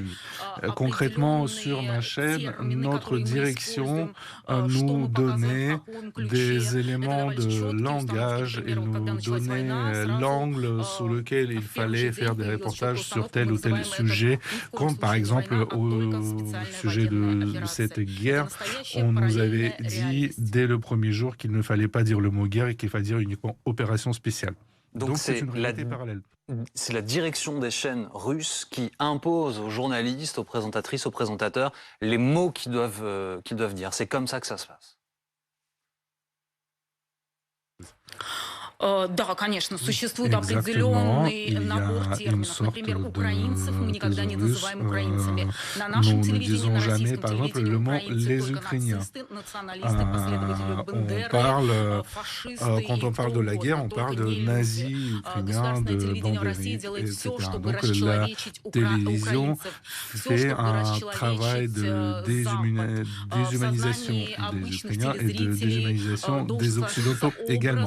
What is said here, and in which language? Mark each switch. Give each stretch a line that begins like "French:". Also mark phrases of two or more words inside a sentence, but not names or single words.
French: Concrètement, sur ma chaîne, notre direction nous donnait des éléments de langage et nous donnait l'angle sous lequel il fallait faire des reportages sur tel ou tel sujet, comme par exemple au sujet de cette guerre, on nous avait dit dès le premier jour qu'il ne fallait pas dire le mot guerre et qu'il fallait dire uniquement opération spéciale. Donc c'est une réalité parallèle. C'est la direction des chaînes russes qui impose aux journalistes, aux présentatrices, aux présentateurs les mots qu'ils doivent dire. C'est comme ça que ça se passe.
Russian: Да, конечно, существует определенный набор терминов. Например, украинцев мы никогда не называем украинцами. На нашем телевидении, на российском телевидении украинцы только нацисты, националисты, последователи Бендеры, фашисты.
French: Quand on parle de la guerre, on parle de nazis ukrainiens, de Banderi, etc. Donc la télévision fait un travail de déshumanisation des Ukrainiens et de déshumanisation des Occidentaux également.